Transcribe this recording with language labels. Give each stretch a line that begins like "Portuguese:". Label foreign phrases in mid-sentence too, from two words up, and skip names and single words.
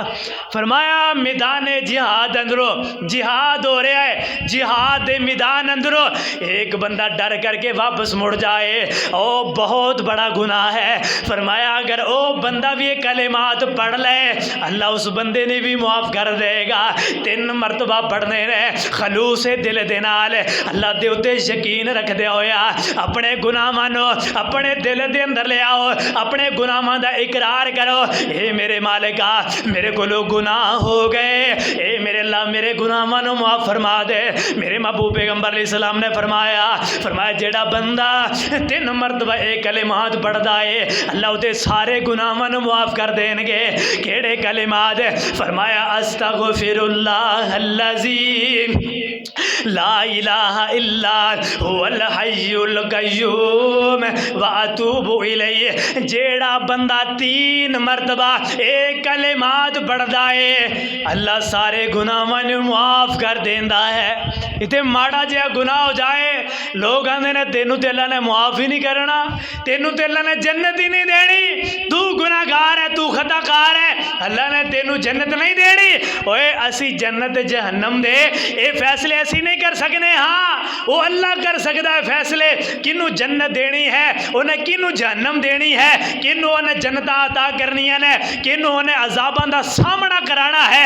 Punjabi: فرمایا میدان جہاد اندروں جہاد ہو رہا ہے, جہاد دے میدان اندروں ایک بندہ ڈر کر کے واپس مڑ جائے, او بہت بڑا گناہ ہے. فرمایا اگر او بندہ بھی یہ کلمات پڑھ لے اللہ اس بندے نے بھی معاف کر دے گا. 3 مرتبہ پڑھنے نے خلوص دل دے نال اللہ دے اتے یقین رکھ دے ہویا اپنے گناہاں نو اپنے دل دے اندر لے آؤ, اپنے گناہاں دا اقرار کرو, اے میرے مالکا میرے کو گناہ ہو گئے, اے میرے اللہ میرے گناہاں نو معاف فرما دے. میرے محبوب پیغمبر علیہ السلام نے فرمایا جیڑا بندہ 3 مرتبہ اے کلمات پڑھدا ہے اللہ اتے سارے گناہاں نو معاف کر دین گے. کیڑے کلمات؟ فرمایا
Arabic: استغفر اللہ الذی لا الہ الا هو الحی القیوم واتوب الیہ.
Punjabi: جیڑا بندہ 3 مرتبہ ایک کلمات پڑھدا ہے اللہ سارے گناہاں نوں معاف کر دیندا ہے. اتے ماڑا جہا گناہ ہو جائے لوگ آندے نے تینوں تے اللہ نے معاف ہی نہیں کرنا, تینوں تے اللہ نے جنت ہی نہیں دینی, تو گناہ گار ہے, تو خطا کار ہے, اللہ نے تینوں جنت نہیں دینی. اوے اسی جنت جہنم دے اے فیصلے اسی نہیں کر سکنے,
Urdu: ہاں وہ اللہ کر سکتا ہے
Punjabi: فیصلے کنوں جنت دینی ہے, انہیں کنوں جہنم دینی ہے, کنوں انہیں جنت عطا کرنی ہے, کنوں انہیں عذاباں دا سامنا کرانا ہے.